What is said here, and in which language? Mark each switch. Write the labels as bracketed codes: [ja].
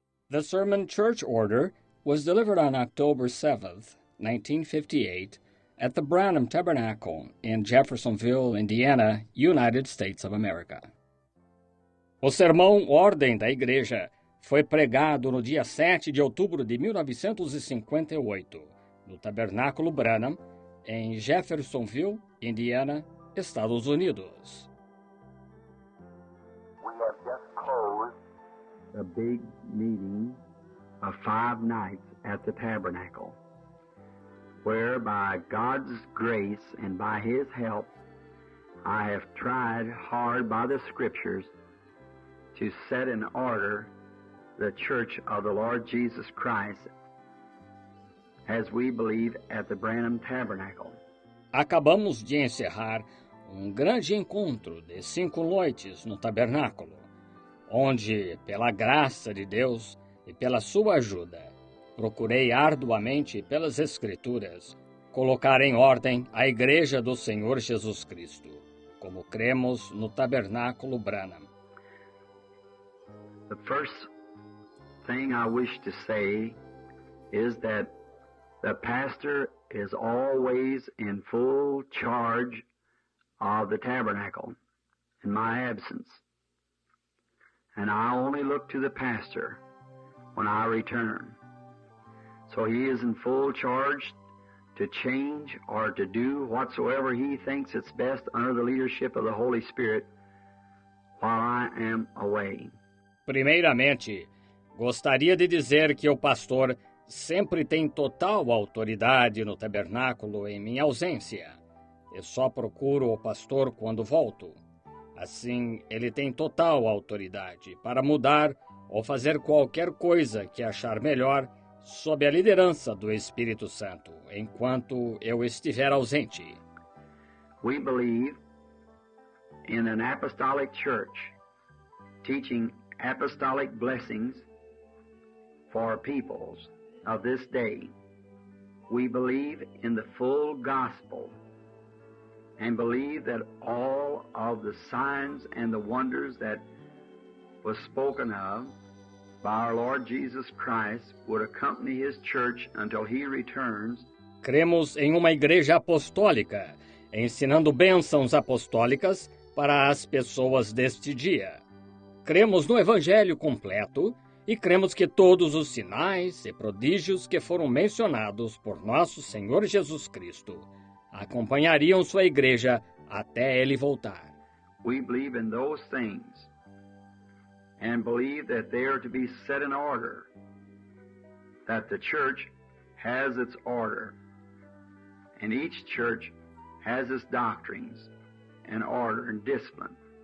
[en] The Sermon Church Order was delivered on October 7th, 1958, at the Branham Tabernacle in Jeffersonville, Indiana, United States of America. [pt] O sermão Ordem da Igreja foi pregado no dia 7 de outubro de 1958, no Tabernáculo Branham, em Jeffersonville, Indiana, Estados Unidos. [en] We have just closed a big meeting of 5 nights at the Tabernacle, where by God's grace and by His help, I have tried hard by the Scriptures to set in order the Church of the Lord Jesus Christ as we believe at the Branham Tabernacle. [pt] Acabamos de encerrar grande encontro de 5 noites no Tabernáculo, onde, pela graça de Deus e pela sua ajuda, procurei arduamente pelas Escrituras colocar em ordem a Igreja do Senhor Jesus Cristo, como cremos no Tabernáculo Branham. [en] The first thing I wish to say is that the pastor is always in full charge of the tabernacle in my absence. And I only look to the pastor when I return. So he is in full charge to change or to do whatsoever he thinks it's best under the leadership of the Holy Spirit while I am away. [pt] Primeiramente, gostaria de dizer que o pastor sempre tem total autoridade no tabernáculo em minha ausência. Eu só procuro o pastor quando volto. Assim, ele tem total autoridade para mudar ou fazer qualquer coisa que achar melhor sob a liderança do Espírito Santo, enquanto eu estiver ausente. [en] We believe in an apostolic church, teaching apostolic blessings for peoples of this day. We believe in the full gospel and believe that all of the signs and the wonders that was spoken of by our Lord Jesus Christ would accompany His church until He returns. [pt] Cremos em uma igreja apostólica, ensinando bênçãos apostólicas para as pessoas deste dia. Cremos no Evangelho completo e cremos que todos os sinais e prodígios que foram mencionados por nosso Senhor Jesus Cristo acompanhariam sua igreja até Ele voltar. [en] We believe in those things and believe that they are to be set in order, that the church has its order, and each church has its doctrines and order and discipline.